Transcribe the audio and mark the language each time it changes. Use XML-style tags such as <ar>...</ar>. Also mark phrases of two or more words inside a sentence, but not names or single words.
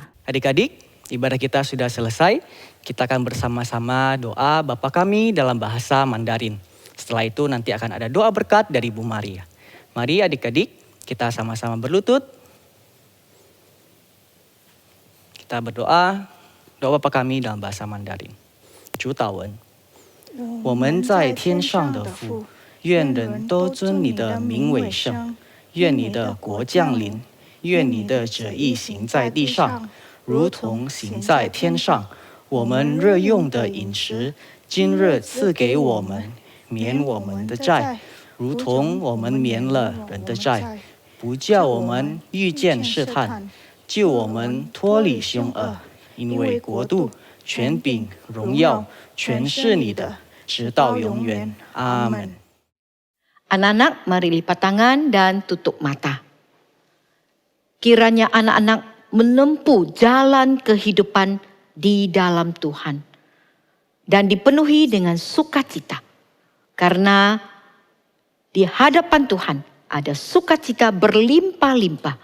<id>Adik-adik, ibadah kita sudah selesai. Kita akan bersama-sama doa Bapa kami dalam bahasa Mandarin. Setelah itu nanti akan ada doa berkat dari Bu Maria. Mari adik-adik, kita sama-sama berlutut. Kita berdoa, doa Bapa kami dalam bahasa Mandarin.</id> <zh>主祷文，我们在天上的父，愿人都尊你的名为圣，愿你的国降临，愿你的旨意行在地上，如同行在天上。我们日用的饮食，今日赐给我们，免我们的债，如同我们免了人的债，不叫我们遇见试探，救我们脱离凶恶，因为国度、权柄、荣耀，全是你的，直到永远。阿门。</zh> <id>Anak-anak, mari lipat tangan dan tutup mata. Kiranya anak-anak menempuh jalan kehidupan di dalam Tuhan. Dan dipenuhi dengan sukacita. Karena di hadapan Tuhan ada sukacita berlimpah-limpah.</id>